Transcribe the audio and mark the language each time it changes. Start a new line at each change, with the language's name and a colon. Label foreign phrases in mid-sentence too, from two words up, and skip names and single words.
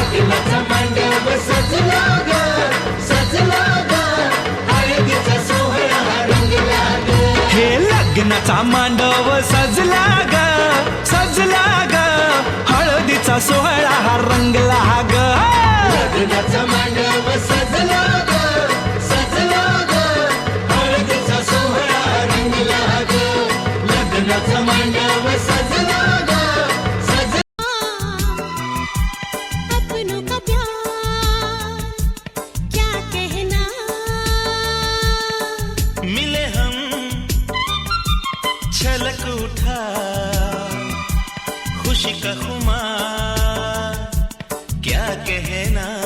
Marathi: हे लग्नाचा मांडव सजला ग, सजला ग. हळदीचा सोहळा हा रंगला ग. लग्नाचा मांडव सजला ग, सजला ग. हळदीचा सोहळा रंगला ग. लग्नाचा मांडव सजला ग, सजला.
Hindi: अपनों का प्यार क्या कहना, मिले हम छलक उठा खुशी का खुमार क्या कहना.